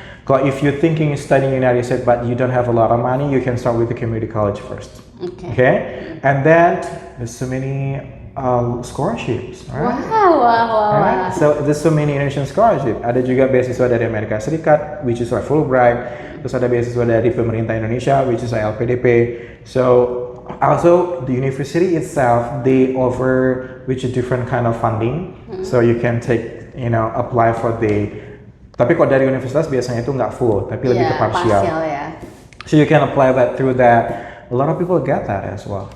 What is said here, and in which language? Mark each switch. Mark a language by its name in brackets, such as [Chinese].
[Indonesian] Kalau [English] if you thinking studying in United States but you don't have a lot of money, you can start with the community college first. Okay? And then there's so many scholarships, right? Wow. Right? So there's so many Indonesian scholarship. [Indonesian] Ada juga beasiswa dari Amerika Serikat, [English] which is like Fulbright. [Indonesian] Terus ada beasiswa dari pemerintah Indonesia, [English] which is [Indonesian] LPDP. [English] So also the university itself, they offer which is different kind of funding. So you can take, apply for the. [Indonesian] Tapi kalau dari universitas biasanya itu nggak full, tapi lebih ke partial. Ya. [English] So you can apply that through that. A lot of people get that as well.